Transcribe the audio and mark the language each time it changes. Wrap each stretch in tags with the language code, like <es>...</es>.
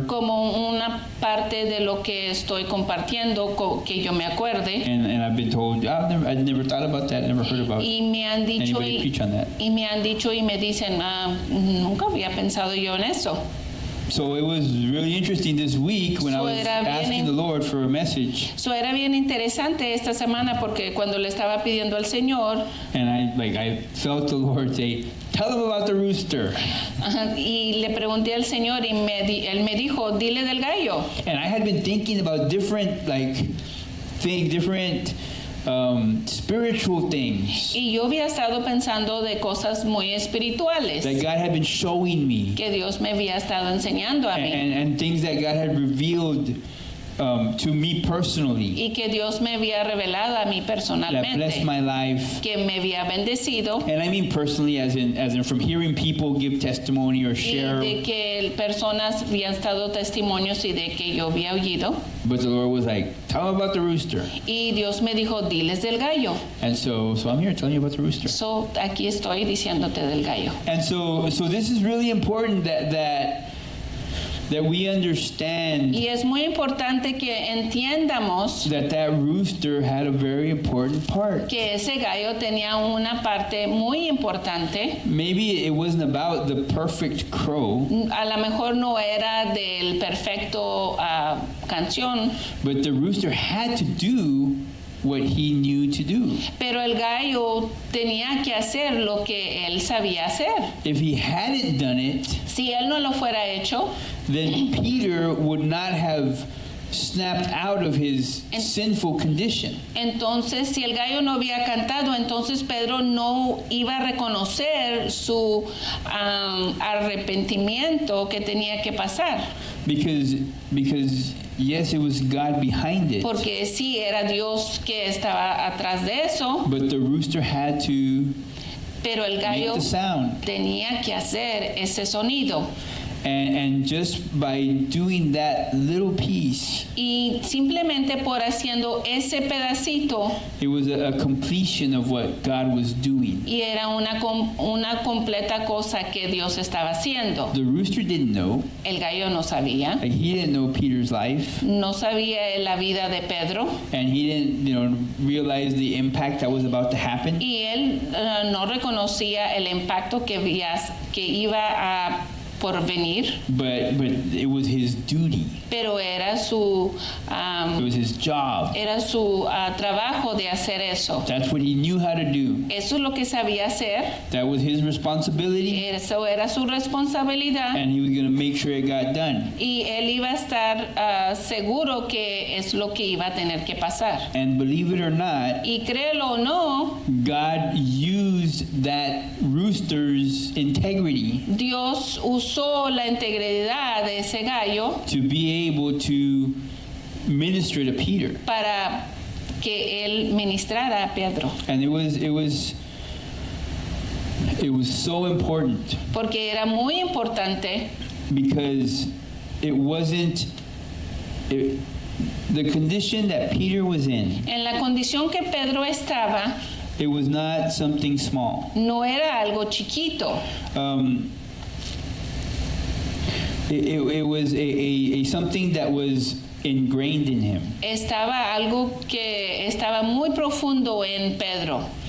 <es>como una parte de lo que estoy compartiendo que yo me acuerde.</es> <en>And I've been told, I'd never thought about that, never heard about</en> <es>Y me han dicho</es> <en>anybody preach on that.</en> <es>y me han dicho y me dicen, nunca había pensado yo en eso.</es> <en>So it was really interesting this week when I So was</en> <es>era bien</es> <en>asking the Lord for a message,</en> <es>So era bien interesante esta semana porque cuando le estaba pidiendo al Señor</es> <en>and I felt the Lord say, "Tell them about the rooster."</en> <es>y le pregunté al Señor y él me dijo, dile del gallo.</es> <en>And I had been thinking about different different spiritual things</en> <es>Y yo había estado pensando de cosas muy espirituales</es> <en>that God had been showing me,</en> <es>que Dios me había estado enseñando a mí</es> <en>and things that God had revealed to me personally,</en> <es>y que Dios me había revelado a mí</es> <en>that blessed</en> <es>personalmente,</es> <en>my life.</en> <es>que me había bendecido</es> <en>And I mean personally, as in from hearing people give testimony or</en> <es>y</es> <en>share.</en> <es>de que personas habían estado testimonios y de que yo había oído.</es> <en>But the Lord was like, "Tell them about the rooster."</en> <es>Y Dios me dijo, diles del gallo.</es> <en>And so I'm here telling you about the rooster.</en> <es>So, aquí estoy diciéndote del gallo.</es> <en>And so this is really important that we understand</en> <es>Y es muy importante que entiendamos</es> <en>that rooster had a very important part.</en> <es>que ese gallo tenía una parte muy importante.</es> <en>Maybe it wasn't about the perfect crow,</en> <es>A lo mejor no era del perfecto canción,</es> <en>but the rooster had to do what he knew to do.</en> <es>pero el gallo tenía que hacer lo que él sabía hacer.</es> <en>If he hadn't done it,</en> <es>Si él no lo fuera hecho,</es> <en>then Peter would not have snapped out of his sinful condition.</en> <es>entonces si el gallo no había cantado, entonces Pedro no iba a reconocer su arrepentimiento que tenía que pasar.</es> <en>Because yes, it was God behind it,</en> <es>Porque sí, era Dios que estaba atrás de eso,</es> <en>but the rooster had to</en> <es>pero el</es> <en>make</en> <es>gallo</es> <en>the sound.</en> <es>tenía que hacer ese sonido.</es> <en>And just by doing that little piece,</en> <es>Y simplemente por haciendo ese pedacito,</es> <en>it was a completion of what God was doing.</en> <es>y era una completa cosa que Dios estaba haciendo.</es> <en>The rooster didn't know.</en> <es>El gallo no sabía,</es> <en>Like, he didn't know Peter's life,</en> <es>no sabía la vida de Pedro,</es> <en>and he didn't, realize the impact that was about to happen.</en> <es>y él no reconocía el impacto que iba a por venir,</es> <en>But it was his duty.</en> <es>pero era su</es> <en>It was his job.</en> <es>trabajo de hacer eso.</es> <en>That's what he knew how to do.</en> <es>Eso es lo que sabía hacer,</es> <en>That was his responsibility,</en> <es>eso era su responsabilidad,</es> <en>and he was going to make sure it got done.</en> <es>y él iba a estar seguro que es lo que iba a tener que pasar.</es> <en>And believe it or not,</en> <es>Y créelo o no,</es> <en>God used that rooster's integrity</en> <es>Dios usó la integridad de ese gallo</es> <en>to be able to minister to Peter.</en> <es>para que él ministrara a Pedro,</es> <en>And it was so important</en> <es>porque era muy importante,</es> <en>because it wasn't the condition that Peter was in.</en> <es>en la condición que Pedro estaba,</es> <en>It was not something small.</en> <es>no era algo chiquito,</es> <en>It was a something that was ingrained in him.</en> <es>estaba algo que estaba muy profundo en Pedro.</es>